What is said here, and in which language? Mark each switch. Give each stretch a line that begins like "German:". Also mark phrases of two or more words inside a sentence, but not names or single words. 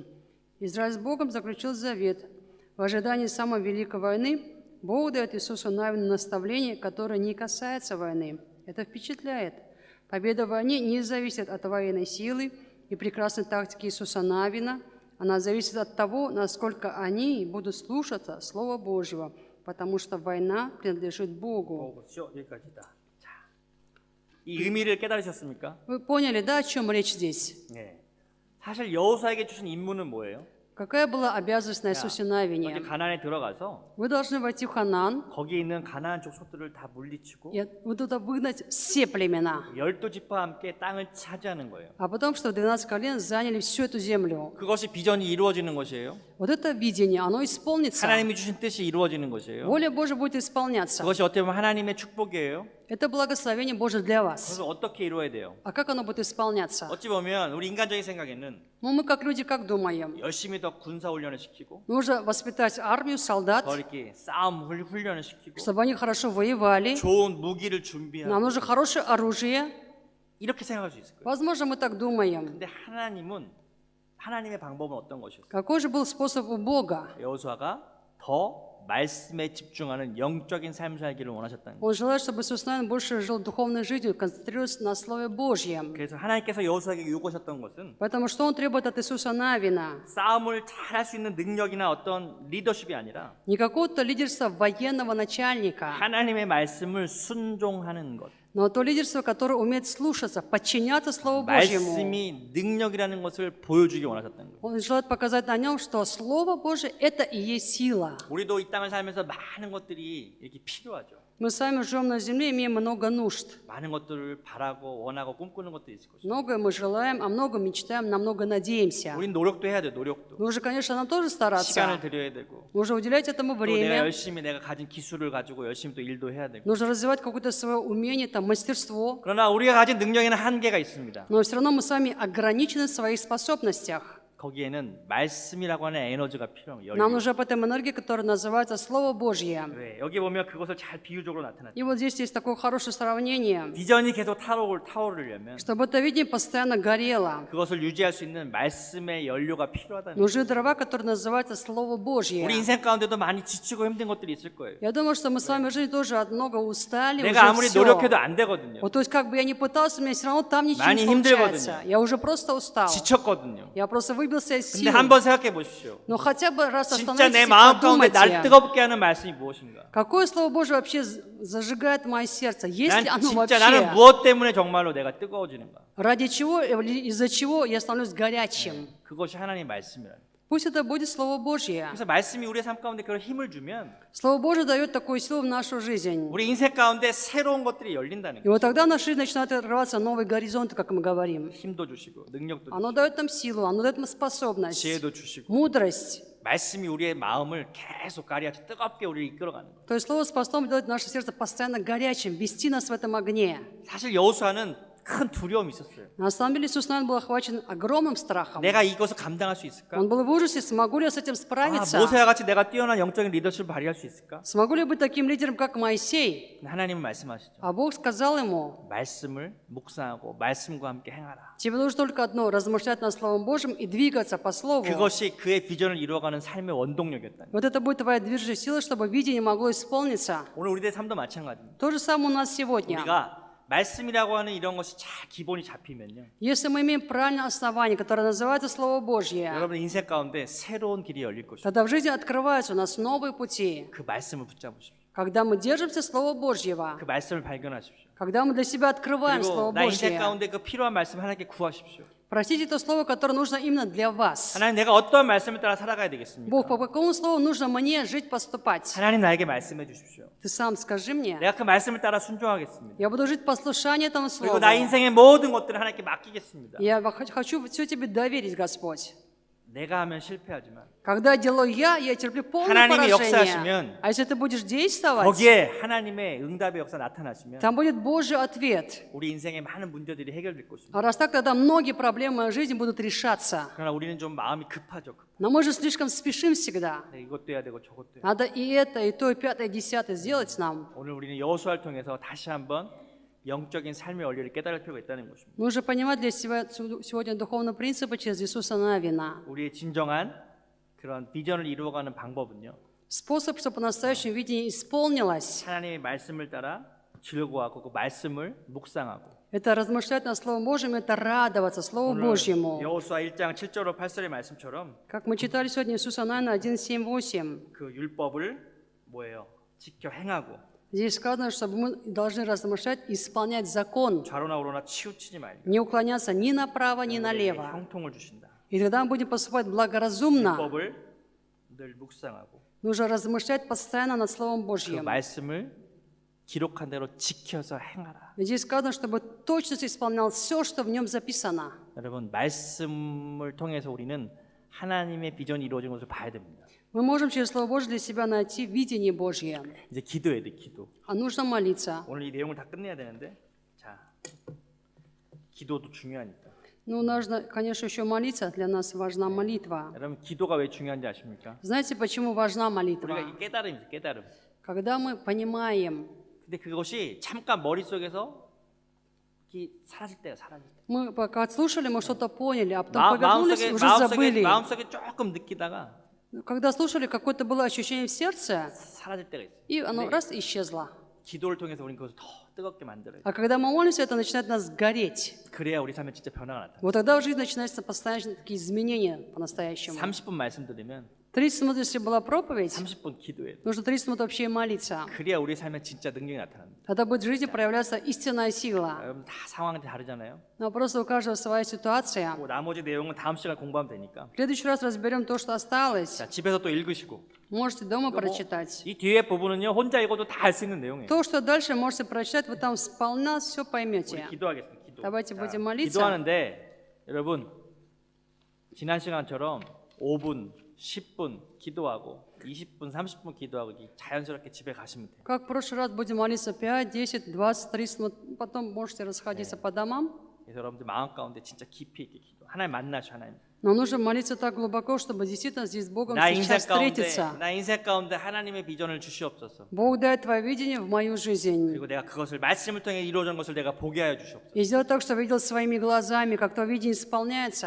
Russian: Израиль с Богом заключил завет. В ожидании самой великой войны Бог дает Иисусу Навину наставление, которое не касается войны. Это впечатляет. Победа в войне не зависит от военной силы и прекрасной тактики Иисуса Навина. Она зависит от того, насколько они будут слушаться Слова Божьего, потому что война принадлежит Богу.
Korean: 여기까지다. 자, 이 의미를 깨달으셨습니까?
Russian: Вы поняли, да, о чем речь здесь?
Korean: 네. 사실 여호수아에게 주신 임무는 뭐예요?
Russian: Какая была обязанность на Иисусе
Korean: 어디
Russian: Навине?
Korean: 가나안에 들어가서
Russian: Вы должны войти в Ханаан,
Korean: 거기에 있는 가나안 족속들을 다 물리치고
Russian: и вы туда выгнать все племена.
Korean: 12지파와 함께 땅을 차지하는 거예요.
Russian: А потом, что 12 колен заняли всю эту землю.
Korean: 그것이 비전이 이루어지는 것이에요.
Russian: Вот это видение, оно исполнится.
Korean: 하나님이 주신 뜻이 이루어지는 것이에요.
Russian: Воля Божья будет исполняться.
Korean: 그것이 어떻게 보면 하나님의 축복이에요.
Russian: Это благословение Божье для вас.
Korean: 그래서 어떻게 이루어야 돼요?
Russian: А как оно будет исполняться?
Korean: 어찌 보면 우리 인간적인 생각에는
Russian: Ну, мы как люди как думаем?
Korean: 열심히 더 군사 훈련을 시키고
Russian: Нужно воспитать армию, солдат,
Korean: 더 이렇게 싸움 훈련을 시키고
Russian: чтобы они хорошо воевали.
Korean: 좋은 무기를 준비하고
Russian: Нам нужно хорошее оружие.
Korean: 이렇게 생각할 수 있을 거예요.
Russian: Возможно, мы так думаем.
Korean: 근데 하나님의 방법은 어떤 것이었어요?
Russian: Какой же был способ у Бога?
Korean: 여호수아가 더 말씀에 집중하는 영적인 삶을 살기를 원하셨다는 거예요.
Russian: Он желает, чтобы Иисус Навин больше жил духовной жизнью, концентрируясь на Слове Божьем.
Korean: 그래서 하나님께서 여호수아에게 요구하셨던 것은
Russian: Поэтому что Он требует от Иисуса Навина?
Korean: 싸움을 잘할 수 있는 능력이나 어떤 리더십이 아니라
Russian: Не какого-то лидерства военного начальника,
Korean: 하나님의 말씀을 순종하는 것.
Russian: но то лидерство, которое умеет слушаться, подчиняться Слову Божьему.
Korean: 말씀이 능력이라는 것을 보여주기 원하셨다는 거예요.
Russian: Он желает показать на нем, что Слово Божье – это и есть сила.
Korean: 우리도 이 땅을 살면서 많은 것들이 이렇게 필요하죠.
Russian: Мы с вами живем на земле, имеем много нужд.
Korean: 많은 것들을 바라고 원하고 꿈꾸는 것도 있을 것이고.
Russian: Многое мы желаем, о многом мечтаем, на много надеемся.
Korean: 우린 노력도 해야 돼, 노력도.
Russian: Нужно, конечно, нам тоже стараться.
Korean: 시간을 들여야 되고.
Russian: Нужно уделять этому
Korean: 또 내가
Russian: время.
Korean: 열심히 내가 가진 기술을 가지고 열심히 또 일도 해야 되고.
Russian: Нужно развивать какое-то свое умение, там, мастерство.
Korean: 그러나 우리가 가진 능력에는 한계가 있습니다.
Russian: Но все равно мы с вами ограничены в своих способностях.
Korean: 거기에는 말씀이라고 하는 에너지가 필요해요.
Russian: Нам
Korean: 연료.
Russian: нужна об этом энергия, которая называется Слово Божье.
Korean: 네, 여기 보면 그것을 잘 비유적으로 나타났죠.
Russian: И вот здесь есть такое хорошее сравнение.
Korean: 비전이 계속 타오르려면
Russian: Чтобы это видение постоянно горело,
Korean: 그것을 유지할 수 있는 말씀의 연료가 필요하다는 거예요.
Russian: нужны дрова, которые называются Слово Божье.
Korean: 우리 인생 가운데도 많이 지치고 힘든 것들이 있을 거예요.
Russian: Я думаю, что мы с вами в жизни тоже от много устали,
Korean: 내가
Russian: уже
Korean: 아무리
Russian: все.
Korean: 노력해도 안 되거든요.
Russian: Вот, то есть как бы я ни пытался, у меня все равно там ничего
Korean: 많이
Russian: не получается.
Korean: 힘들거든요.
Russian: Я уже просто устал.
Korean: 지쳤거든요.
Russian: Я просто выбился из
Korean: 근데
Russian: сил.
Korean: 한번 생각해 보십시오.
Russian: Но хотя бы раз
Korean: 진짜
Russian: остановитесь
Korean: 내
Russian: и
Korean: 마음 가운데 날
Russian: подумайте,
Korean: 뜨겁게 하는 말씀이 무엇인가?
Russian: какое Слово Божье вообще зажигает мое сердце? Есть
Korean: 난
Russian: ли оно
Korean: 진짜 나는
Russian: вообще?
Korean: 무엇 때문에 정말로 내가 뜨거워지는가?
Russian: Ради чего, или из-за чего я становлюсь горячим?
Korean: 그것이 하나님의 말씀이라는.
Russian: Пусть это будет Слово Божье.
Korean: 그래서 말씀이 우리의 삶 가운데 그런 힘을 주면
Russian: Слово Божье дает такую силу в нашу жизнь.
Korean: 우리 인생 가운데 새로운 것들이 열린다는
Russian: И
Korean: 거예요.
Russian: вот тогда в нашей жизни начинают открываться новые горизонты, как мы говорим.
Korean: 힘도 주시고 능력도
Russian: Оно
Korean: 주시고
Russian: дает нам силу, оно дает нам способность,
Korean: 지혜도 주시고
Russian: мудрость.
Korean: 말씀이 우리의 마음을 계속 가리아치 뜨겁게 우리를 이끌어가는 거예요.
Russian: То есть Слово способно делать наше сердце постоянно горячим, вести нас в этом огне.
Korean: 사실 여호수아는 큰 두려움이 있었어요.
Russian: На самом деле Иисус, наверное, был охвачен огромным страхом.
Korean: 내가 이것을 감당할 수 있을까?
Russian: Он был в ужасе, смогу ли я с этим
Korean: 아,
Russian: справиться?
Korean: 모세와 같이 내가 뛰어난 영적인 리더십을 발휘할 수 있을까?
Russian: Смогу ли я быть таким лидером, как Моисей?
Korean: 하나님은 말씀하시죠.
Russian: А Бог сказал ему,
Korean: 말씀을 묵상하고 말씀과 함께 행하라.
Russian: тебе нужно только одно, размышлять над Словом Божьим и двигаться по Слову.
Korean: 그것이 그의 비전을 이루어가는 삶의 원동력이었다.
Russian: Вот это будет твоя движущая сила, чтобы видение могло исполниться.
Korean: 오늘 우리의 삶도 마찬가지입니다.
Russian: То же самое у нас сегодня.
Korean: 우리가 말씀이라고 하는 이런 것이 잘 기본이 잡히면요.
Russian: Если мы имеем правильное основание, которое называется Слово Божье,
Korean: 여러분 인생 가운데 새로운 길이 열릴 것입니다.
Russian: тогда в жизни открываются у нас новые пути.
Korean: 그 말씀을 붙잡으십시오.
Russian: Когда мы держимся Слова Божьего,
Korean: 그 말씀을 발견하십시오.
Russian: когда мы для себя открываем
Korean: 그리고
Russian: Слово
Korean: 나 인생
Russian: Божье,
Korean: 가운데 그 필요한 말씀 하나님께 구하십시오.
Russian: просите то слово, которое нужно именно для вас.
Korean: 하나님 내가 어떠한 말씀을 따라 살아가야 되겠습니까?
Russian: Бог, по какому слову нужно мне жить, поступать?
Korean: 하나님 나에게 말씀해 주십시오.
Russian: Ты сам скажи мне.
Korean: 내가 그 말씀을 따라 순종하겠습니다.
Russian: Я буду жить в послушании этому
Korean: 그리고
Russian: слову.
Korean: 나 ин생의 모든 것들을 하나님께 맡기겠습니다.
Russian: Я хочу все тебе доверить, Господь.
Korean: 내가 하면 실패하지만
Russian: Когда делаю я терплю полное
Korean: 하나님이
Russian: поражение.
Korean: 역사하시면
Russian: А если ты будешь действовать,
Korean: 거기에 하나님의 응답의 역사 나타나시면
Russian: там будет Божий ответ.
Korean: 우리 인생의 많은 문제들이 해결될 것입니다.
Russian: А раз так, тогда многие проблемы моей жизни будут решаться.
Korean: 그러나 우리는 좀 마음이 급하죠.
Russian: Но мы же слишком спешим всегда.
Korean: 네, 이것도 해야 되고 저것도 해야 되고.
Russian: Надо и это, и то, и пятое, и десятое сделать нам.
Korean: 오늘 우리는 여호수아를 통해서 다시 한번 영적인 삶의 원리를 깨달을 필요가 있다는 것입니다.
Russian: Нужно понимать для себя сегодня духовные принципы через Иисуса Навина.
Korean: 우리의 진정한 그런 비전을 이루어가는 방법은요.
Russian: Способ, чтобы по-настоящему видение исполнилось,
Korean: 하나님의 말씀을 따라 즐거워하고 그 말씀을 묵상하고
Russian: это размышлять над Словом Божьим, это радоваться Слову
Korean: 오늘
Russian: Божьему.
Korean: 여호수아 1장 7절로 8절의 말씀처럼
Russian: Как мы читали сегодня Иисуса Навина 1:7-8.
Korean: 그 율법을 뭐예요? 지켜 행하고
Russian: Здесь сказано, что мы должны размышлять и исполнять закон,
Korean: 좌로나 우로나 치우치지 말고
Russian: не уклоняться ни направо, ни
Korean: 우리에게
Russian: налево.
Korean: 형통을 주신다.
Russian: И тогда мы будем поступать благоразумно.
Korean: 율법을 늘 묵상하고
Russian: Нужно размышлять постоянно над Словом
Korean: 그
Russian: Божьим.
Korean: 말씀을 기록한 대로 지켜서 행하라.
Russian: Здесь сказано, чтобы точно исполнял все, что в нем записано.
Korean: 여러분 말씀을 통해서 우리는 하나님의 비전이 이루어진 것을 봐야 됩니다.
Russian: Мы можем через Слово Божье для себя найти видение Божье.
Korean: 이제 기도해야 돼, 기도.
Russian: А нужно молиться.
Korean: 오늘 이 내용을 다 끝내야 되는데, 자, 기도도 중요하니까.
Russian: Ну, нужно, конечно, еще молиться. Для нас важна молитва.
Korean: 여러분 기도가 왜 중요한지 아십니까?
Russian: Знаете, почему важна
Korean: 우리가
Russian: молитва?
Korean: 이 깨달음이죠, 깨달음.
Russian: Когда мы понимаем,
Korean: 근데 그것이 잠깐 머릿속에서 이렇게 사라질 때가 사라질 때.
Russian: мы пока слушали, мы что-то поняли, а потом повернулись и уже
Korean: 마음속에
Russian: забыли.
Korean: 마음속에 조금 느끼다가
Russian: Когда слушали, какое-то было ощущение в сердце,
Korean: 사라질 때가 있어요.
Russian: и оно раз исчезло.
Korean: 기도를 통해서 우리는 그것을 더 뜨겁게 만들어요.
Russian: А когда мы молимся, это начинает нас гореть.
Korean: 그래야 우리 삶에 진짜 변화가 나타나요.
Russian: Вот тогда в жизни начинаются постоянно такие изменения по-настоящему.
Korean: 30분 말씀드리면
Russian: 30 минут, если была проповедь,
Korean: 30분 기도해야 돼요.
Russian: нужно 30 минут вообще молиться.
Korean: 그래야 우리 삶에 진짜 능력이 나타납니다.
Russian: Тогда будет в жизни проявляться истинная сила.
Korean: 여러분 다 상황이 다르잖아요.
Russian: Но просто у каждого своя ситуация.
Korean: 뭐 나머지 내용은 다음 시간에 공부하면 되니까.
Russian: В следующий раз разберем то, что осталось.
Korean: 자, 집에서 또 읽으시고.
Russian: Можете дома прочитать.
Korean: 이 뒤에 부분은요 혼자 읽어도 다 알 수 있는 내용이에요.
Russian: То, что дальше можете прочитать, вы там сполна все
Korean: 우리
Russian: поймете.
Korean: 기도하겠습니다. 기도.
Russian: Давайте
Korean: 자,
Russian: будем молиться.
Korean: 기도하는데 여러분 지난 시간처럼 5분, 10분 기도하고 20분, 30분 기도하고 자연스럽게 집에 가시면 돼요.
Russian: Как в прошлый раз будем молиться 5, 10, 20, 30 минут. Потом можете расходиться по домам.
Korean: 그래서 여러분들 마음 가운데 진짜 깊이 있게 기도. 하나님 만나셔 하나님.
Russian: Но нужно молиться так глубоко, чтобы действительно здесь с Богом
Korean: 나 인생
Russian: сейчас
Korean: 가운데
Russian: встретиться.
Korean: 나 인생 가운데 하나님의 비전을 주시옵소서.
Russian: Бог дай Твое видение в мою жизнь.
Korean: 그리고 내가 그것을 말씀을 통해 이루어진 것을 내가 보게 하여 주시옵소서.
Russian: И сделать так, чтобы видел своими глазами, как то видение исполняется.